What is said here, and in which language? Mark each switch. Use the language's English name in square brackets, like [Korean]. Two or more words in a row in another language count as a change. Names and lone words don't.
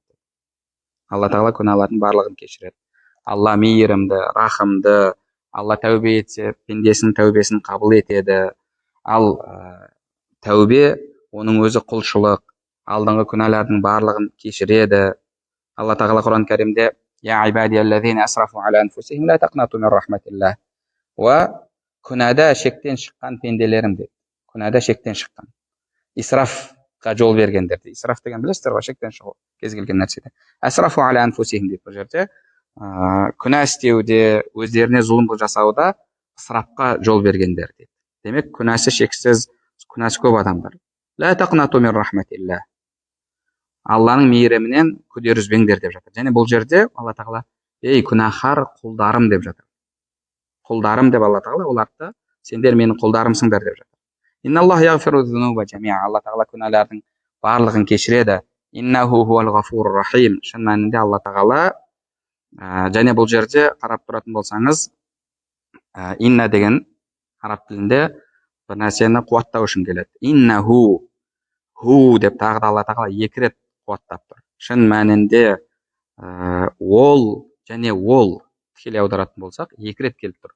[Kazakh] Алла тағала күнәлардың барлығын кешіреді. Алла мейірімді, рахымды. Алла тәубе етсе, пендесінің тәубесін қабыл етеді. Ал тәубе оның өзі құлшылық. Алдыңғы күнәлардың барлығын кешіреді. Алла тағала Құран кәрімде [Arabic] يا عبادي الذين أسرفوا على أنفسهم لا تقنطوا من رحمة الله. [Kazakh] Күнәда шектен шыққан пенделерім дейді. Күнәда шектен шыққан. Исрафқа жол бергендер дейді. Исраф деген білесіздер ғой, шектен шығу кез келген нәрседе. [Arabic] أسرفوا على أنفسهم [Kazakh] дейді бұл жерде. Күнә істеуде, өздеріне зұлым жасауда ысырапқа жол бергендер дейді. Демек, күнәсі шексіз, күнәсі көп адамдар. [Arabic] لا تقنطوا من رحمة الله. [Kazakh] Алланың мейірімінен күдер үзбеңдер деп жатыр. Және бұл жерде Алла тағала, ей күнәһар құлдарым деп жатыр. құлдарым деп Алла тағала оларды сендер менің құлдарымсыңдар деп жатыр. [Arabic] إن الله يغفر الذنوب جميعا. [Kazakh] Алла тағала күнәлардың барлығын кешіреді. [Arabic] إنه هو الغفور الرحيم. [Kazakh] Шын мәнінде Алла тағала және бұл жерде қарап тұратын болсаңыз, инна деген араб тілінде бір нәрсені қуаттау үшін келеді. [Arabic] إنه هو [Kazakh] деп тағы да Алла тағала екі рет қуаттап тұр. Шын мәнінде ол және ол тікелей аударатын болсақ екі рет келіп тұр.